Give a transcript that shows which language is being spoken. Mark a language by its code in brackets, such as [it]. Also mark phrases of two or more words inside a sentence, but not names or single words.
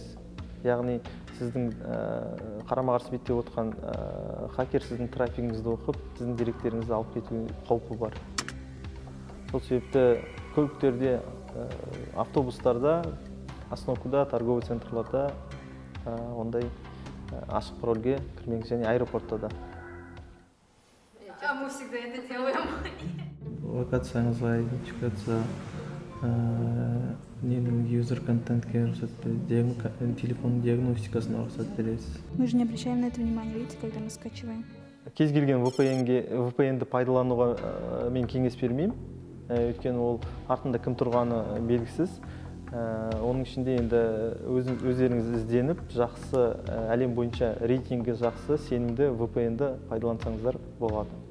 [kk] Яғни сіздің қарама-қарсы бетте отырған хакер сіздің трафигіңізді оқып, сіздің деректеріңізді алып кету қаупі бар. Сол себепті көліктерде, автобустарда, остановкада, [ru] торговый центрларда [kk] ондай ашық парольге кірмеңіз, және аэропортта да. [ru] А мы всегда это делаем. [kk] Локацияңызға идентификация, юзер контентке рұқсат береді, телефон диагностикасына рұқсат бересіз. [ru] Мы же не обращаем на это внимание, видите, когда мы скачиваем. [kk] Кез келген VPN-ді пайдалануға мен кеңес бермеймін. Өйткені ол артында кім тұрғаны белгісіз. Оның ішінде енді өздеріңіз ізденіп, жақсы әлем бойынша рейтингі жақсы, сенімді VPN-ді пайдалансаңыздар болады.